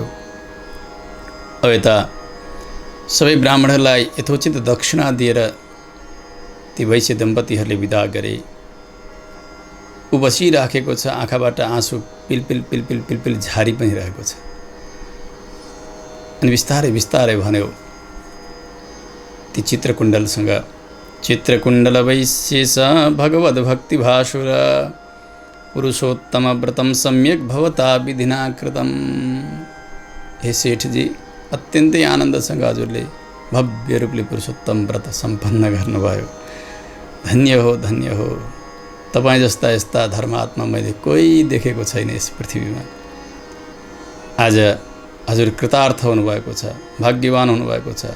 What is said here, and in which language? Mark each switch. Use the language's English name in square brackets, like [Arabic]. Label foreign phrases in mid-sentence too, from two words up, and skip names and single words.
[Nepali] अब यता सबै ब्राह्मणहरूलाई यथोचित दक्षिणा दिएर ती वैश्य दम्पतिहरूले विदा गरे। ऊ बसिराखेको छ। आँखाबाट आँसु पिलपिल झारी पनि रहेको छ। अनि बिस्तारै बिस्तारै भन्यो ती चित्रकुण्डलसँग, [Sanskrit] चित्रकुण्डल वैशेष भगवद् भक्ति भासुर पुरुषोत्तम व्रतम सम्यक भवता विधिना कृतम। [Nepali] हे सेठजी, अत्यन्तै आनन्दसँग हजुरले भव्य रूपले पुरुषोत्तम व्रत सम्पन्न गर्नुभयो। धन्य हो, धन्य हो। तपाईँ जस्ता यस्ता धर्मात्मा मैले कोही देखेको छैन यस पृथ्वीमा। आज हजुर कृतार्थ हुनुभएको छ, भाग्यवान हुनुभएको छ।